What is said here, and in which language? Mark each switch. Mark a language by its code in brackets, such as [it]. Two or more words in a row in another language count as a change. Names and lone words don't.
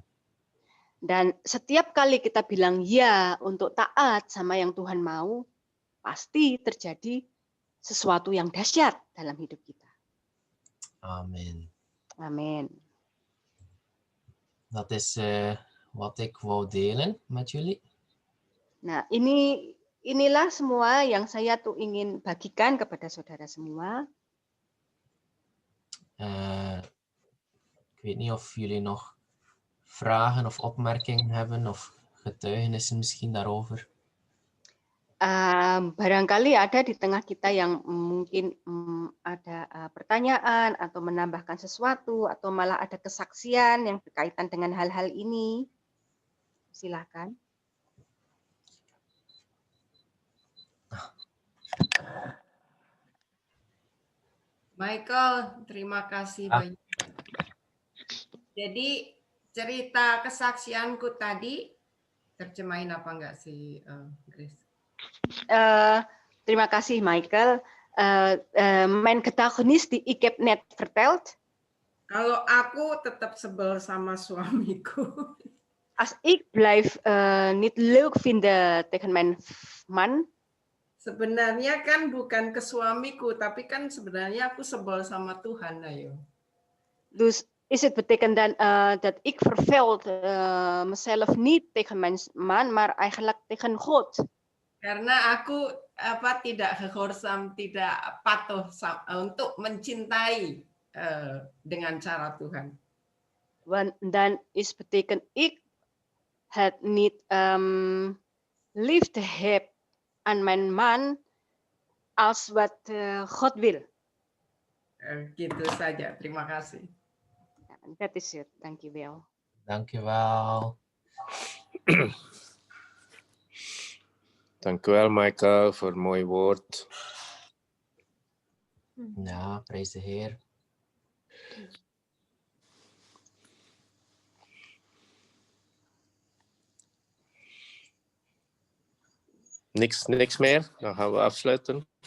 [id] Dan setiap kali kita bilang ya untuk taat sama yang Tuhan mau, pasti terjadi sesuatu yang dahsyat dalam hidup kita. [nl] Amen. [id] Amin. [nl] Dat is wat ik wou delen met jullie. [id] Nah, inilah semua yang saya tuh ingin bagikan kepada saudara semua. [nl] Ik weet niet of jullie nog vragen of opmerkingen hebben of getuigenissen misschien daarover. [id] Barangkali ada di tengah kita yang mungkin ada pertanyaan atau menambahkan sesuatu atau malah ada kesaksian yang berkaitan dengan hal-hal ini. Silakan. Michael, terima kasih banyak. Jadi cerita kesaksianku tadi, terjemahin apa enggak sih, Grace? Terima kasih Michael. [nl] Mijn getuigenis die ik heb net verteld. [id] Kalau aku tetap sebel sama suamiku. [nl] Als ik blijf niet leuk vinden tegen mijn man. [id] Sebenarnya kan bukan ke suamiku, tapi kan sebenarnya aku sebel sama Tuhan, ayo. [nl] Dus is het betekent dan dat ik verveld mezelf niet tegen mijn man, maar eigenlijk tegen God. [id] Karena aku tidak gehorsam, tidak patuh untuk mencintai dengan cara Tuhan. [nl] Want dan is betekent ik het niet liefde heb aan mijn man als wat God wil. [id] Gitu saja, terima kasih. [nl] Dat is het, dankjewel. Dankjewel. Dankjewel Michael voor een mooi woord. Ja, prijs de Heer. Niks meer, dan gaan we afsluiten.